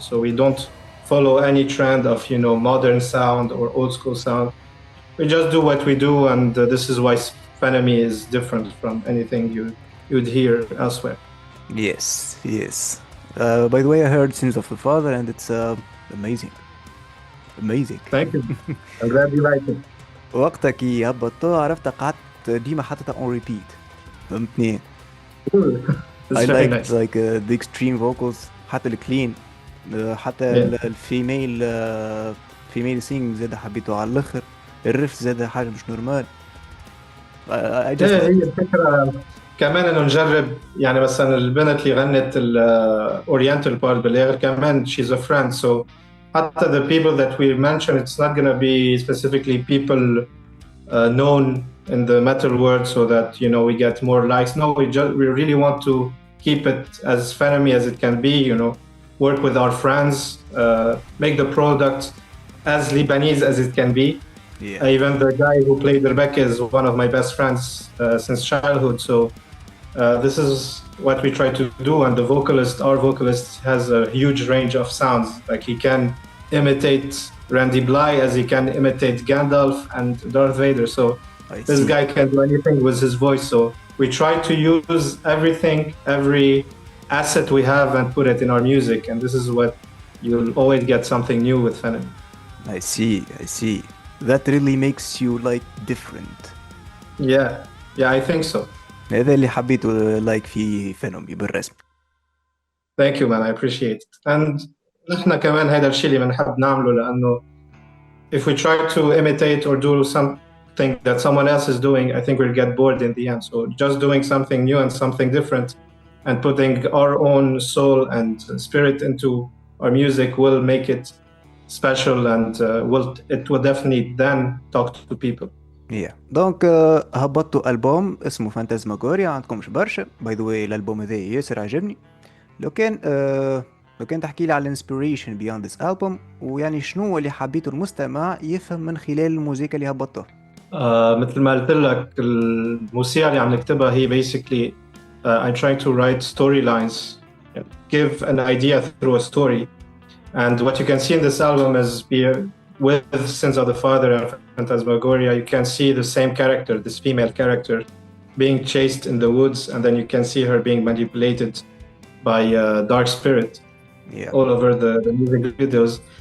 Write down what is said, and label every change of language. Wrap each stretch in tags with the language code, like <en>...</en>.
<en>So we don't follow any trend of modern sound or old school sound. We just do what we do, and this is why Phenomy is different from anything you'd hear elsewhere. Yes, yes. By the way, I heard Sins of the Father, and it's amazing. Amazing. Thank you. I'm glad you like it.</en> <ar>وقتك هبطتها عرفت قعدت ديما حطيتها</ar> <en>on repeat.</en> <ar>فهمتني؟</ar> <en>It's I very liked nice. like the extreme vocals,</en> <ar>حتى الكلين، حتى الفيميل فيميل سينج زاد حبيته على الاخر، الريف زاد حاجة مش نورمال.</ar> <en>I just</en> <ar>هي الفكرة كمان انه نجرب يعني مثلا البنت اللي غنت الاورينتال بارت بالاخر كمان</ar> <en>she's a friend. So حتى the people that we mention, it's not going to be specifically people known in the metal world so that we get more likes. No, we really want to keep it as Phenomy as it can be, work with our friends, make the product as Lebanese as it can be. yeah. Even the guy who played Rebecca is one of my best friends since childhood. So this is what we try to do. And our vocalist has a huge range of sounds. Like he can imitate Randy Bly as he can imitate Gandalf and Darth Vader. So this guy can do anything with his voice. So we try to use everything, every asset we have, and put it in our music. And this is what you'll always get something new with Phenomy. I see. That really makes you like different. Yeah, I think so.</en> <ar>هذا اللي حبيته like في فينومي بالرسم.</ar> <en>Thank you man, I appreciate it. And</en> <ar>نحن كمان هذا الشيء اللي بنحب نعمله لأنه</ar> <en>if we try to imitate or do something that someone else is doing, I think we'll get bored in the end. So just doing something new and something different and putting our own soul and spirit into our music will make it special, and it will definitely then talk to people.</en> <ar>دونك هبطتوا ألبوم اسمه فانتازماغوريا، عندكمش برشا. باي ذا واي الألبوم هذا ياسر عجبني. لو كان تحكي لي على الانسبيريشن بياند ذس ألبوم، ويعني شنو اللي حبيته المستمع يفهم من خلال الموسيقى اللي هبطتها. مثل ما قلت لك الموسيقى اللي عم نكتبها هي</ar> <en>basically I'm trying to write storylines, give an idea through a story. And what you can see in this album is with Sins of the Father and Fantasmagoria, you can see the same character, this female character, being chased in the woods, and then you can see her being manipulated by a dark spirit all over the music videos.</en>